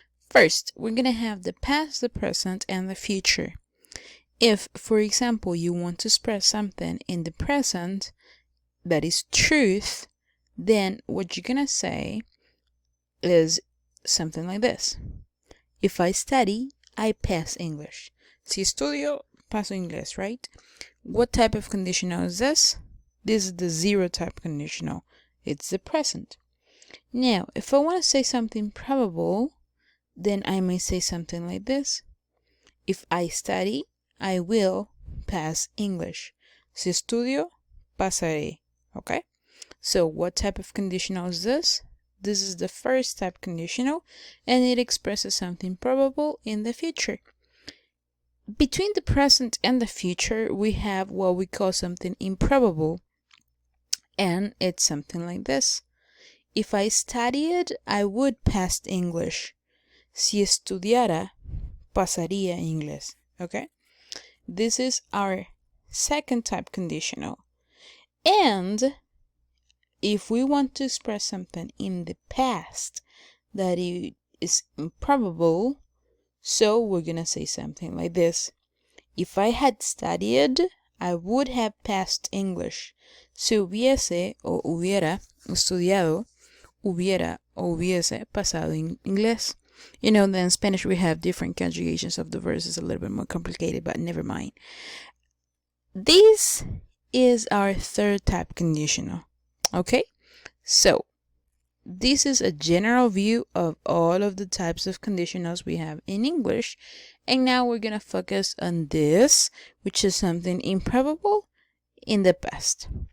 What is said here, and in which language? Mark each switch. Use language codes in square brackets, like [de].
[en] First, we're gonna have the past, the present, and the future. If, for example, you want to express something in the present, that is truth, then what you're gonna say is something like this. If I study, I pass English. [es] Si estudio, paso inglés, [en] right? What type of conditional is this? This is the zero type conditional. It's the present. Now, if I want to say something probable, then I may say something like this. If I study, I will pass English. [es] Si estudio, pasaré. [en] Okay, so what type of conditional is this? This is the first type conditional, and it expresses something probable in the future. Between the present and the future, we have what we call something improbable, and it's something like this. If I studied, I would pass English. [es] Si estudiara, pasaría inglés. [en] Okay, this is our second type conditional. And if we want to express something in the past that is improbable, so we're gonna say something like this. If I had studied, I would have passed English. [es] Si hubiese o hubiera estudiado, hubiera o hubiese pasado inglés. [en] You know, then in Spanish we have different conjugations of the verses, a little bit more complicated, but never mind. This is our third type conditional. Okay, so this is a general view of all of the types of conditionals we have in English, and now we're gonna focus on this, which is something improbable in the past.